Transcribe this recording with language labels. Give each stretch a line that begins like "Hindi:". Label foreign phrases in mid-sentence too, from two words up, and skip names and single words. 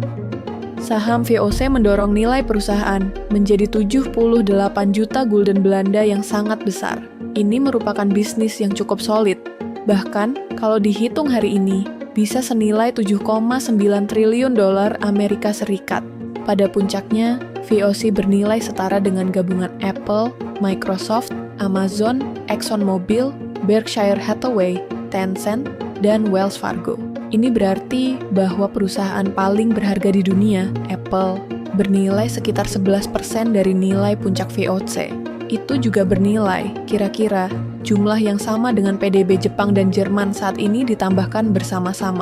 Indonesian: Saham VOC mendorong nilai perusahaan menjadi 78 juta gulden Belanda yang sangat besar. Ini merupakan bisnis yang cukup solid. Bahkan, kalau dihitung hari ini, bisa senilai 7,9 triliun dolar Amerika Serikat. Pada puncaknya, VOC bernilai setara dengan gabungan Apple, Microsoft, Amazon, ExxonMobil, Berkshire Hathaway, Tencent, dan Wells Fargo. Ini berarti bahwa perusahaan paling berharga di dunia, Apple, bernilai sekitar 11% dari nilai puncak VOC. Itu juga bernilai, kira-kira, jumlah yang sama dengan PDB Jepang dan Jerman saat ini ditambahkan bersama-sama.